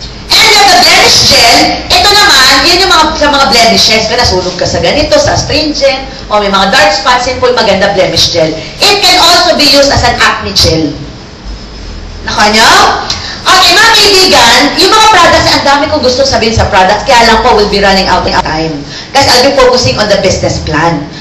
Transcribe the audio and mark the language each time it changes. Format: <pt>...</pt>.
<en>And the blemish gel,</en> <tl>ito naman, yun yung sa mga blemishes. Kaya nasunog ka sa ganito, sa astringent, o may mga dark spots, yun po yung maganda blemish gel.</tl> <en>It can also be used as an acne gel. Nakanyo?</en> <tl>Okay, mga kaibigan, yung mga products, ang dami kong gusto sabihin sa products, kaya lang po,</tl> <en>we'll be running out of time. Kasi I'll be focusing on the business plan.</en>